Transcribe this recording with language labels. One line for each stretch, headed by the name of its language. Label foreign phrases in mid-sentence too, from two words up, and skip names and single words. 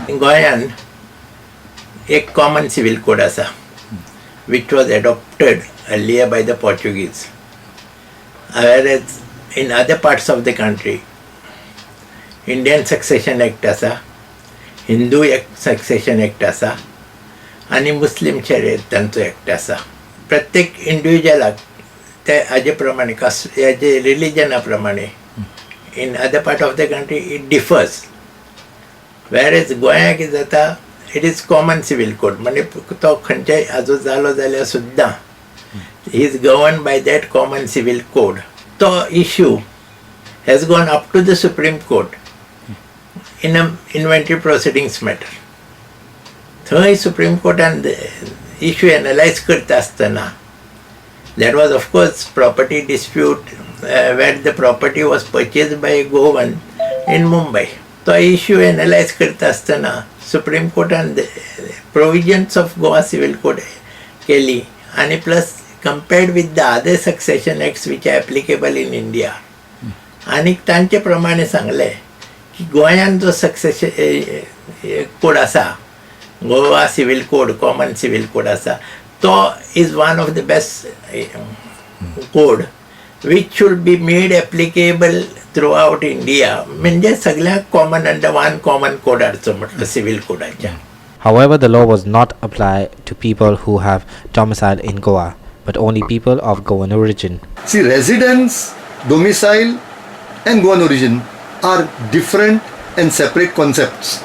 English: In Goyan, a common civil code asa, which was adopted earlier by the Portuguese. Whereas in other parts of the country, Indian Succession Act asa, Hindu Succession Act asa,
Konkani: आणि मुस्लिम शर्यतांचो एक्ट आसा. प्रत्येक इंडिव्हिज्युअलाक ते हाजे प्रमाणे कास्ट हेजे रिलिजना प्रमाणे
English: in other part of the country it differs. वेरेज
Konkani: गोंया कितें जाता,
English: it is common civil code,
Konkani: म्हणजे तो खंयच्याय हाजो जालो जाल्यार सुद्दां
English: he is govern by that common civil code. तो issue has gone up to the Supreme Court in a inventory proceedings matter.
Konkani: थंय सुप्रीम कोर्टान इश्यू एनालायज करता आसतना
English: that was of course property dispute where the property was purchase by Goan in Mumbai.
Konkani: तो इश्यू एनालायज करता आसतना सुप्रीम कोर्टान
English: provisions of Goa civil code
Konkani: केली आनी प्लस
English: compared with the other succession acts which are applicable in India.
Konkani: आनी तांचे प्रमाणे सांगले की गोंयान जो सक्सेशन कोड आसा,
English: Goa civil code, common civil code asa, to is one of the best code which should be made applicable throughout India.
Konkani: म्हणजे सगळ्यांक
English: common under one common code
Konkani: हाडचो म्हटलं
English: civil codeaच्या. However, the law was not applied to people who have domicile in Goa, but only people of Goan origin. See, residence, domicile and Goan origin are different and separate concepts.